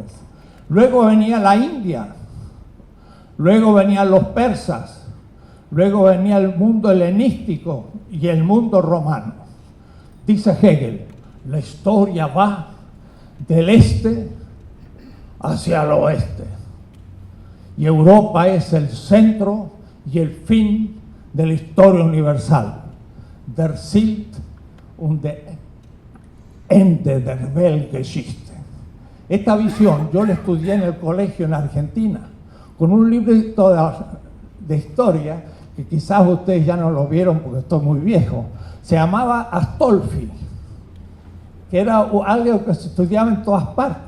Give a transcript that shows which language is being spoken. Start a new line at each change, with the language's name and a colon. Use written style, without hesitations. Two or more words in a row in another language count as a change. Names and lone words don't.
Spanish: Luego venía la India, luego venían los persas, luego venía el mundo helenístico y el mundo romano. Dice Hegel, la historia va del este hacia el oeste. Y Europa es el centro y el fin de la historia universal.
German: Der Ziel und der Ende der Weltgeschichte.
Spanish: Esta visión yo la estudié en el colegio en Argentina, con un librito de historia que quizás ustedes ya no lo vieron porque estoy muy viejo. Se llamaba Astolfi, que era algo que se estudiaba en todas partes.